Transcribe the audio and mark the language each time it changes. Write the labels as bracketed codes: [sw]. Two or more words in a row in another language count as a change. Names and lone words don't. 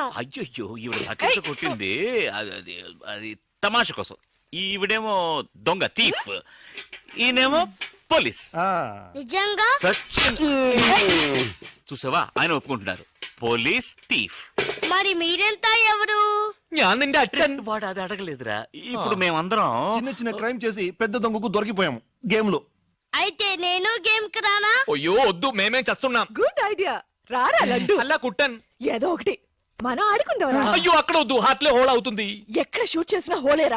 [te] అయ్యో ఈవిడ బకెట్ కొట్టింది అది తమాష కోసం. ఈవిడేమో దొంగ థీఫ్, ఈయనేమో పోలీస్. నిజంగా సచిన్ చూసావా, ఆయన ఒప్పుకుంటున్నారు, [en] police thief. [te] మరి మీరెంత ఎవరు? [ml] ഞാൻ നിന്റെ അച്ഛൻ. [te] వాడు అది అడగలేదురా. ఇప్పుడు మేమందరం చిన్న చిన్న క్రైమ్ చేసి పెద్ద దొంగకు దొరికిపోయాము గేమ్ లో. అయితే నేను గేమ్ కి రానా? అయ్యో వద్దు, మేమేం చేస్తున్నాం. [en] good idea. [te] రారా లడ్డు. అలా కుట్టన్. ఏదో ఒకటి మనం ఆడుకుందాం. అయ్యో అక్కడ వద్దు, హార్ట్లే హోల్ అవుతుంది. ఎక్కడ షూట్ చేసినా హోలేరా.